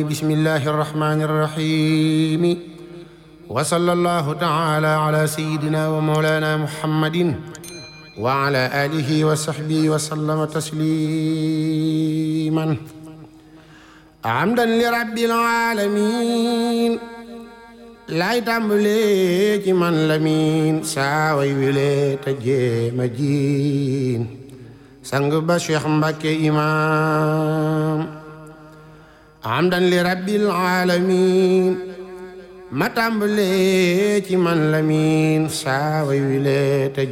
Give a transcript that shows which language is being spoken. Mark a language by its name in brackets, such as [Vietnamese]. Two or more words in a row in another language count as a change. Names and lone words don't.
[Arabic] بسم الله الرحمن الرحيم وصلى الله تعالى على سيدنا ومولانا محمد وعلى آله وصحبه وسلم تسليما حمدا لرب العالمين [Wolof] laay tàmbalee ci man Lamin saa way wile te jéema jiin sang ba Cheikh Mbacké imam [Arabic] حمدا لرب العالمين [Wolof] ma tàmbalee ci man Lamin saa way wile te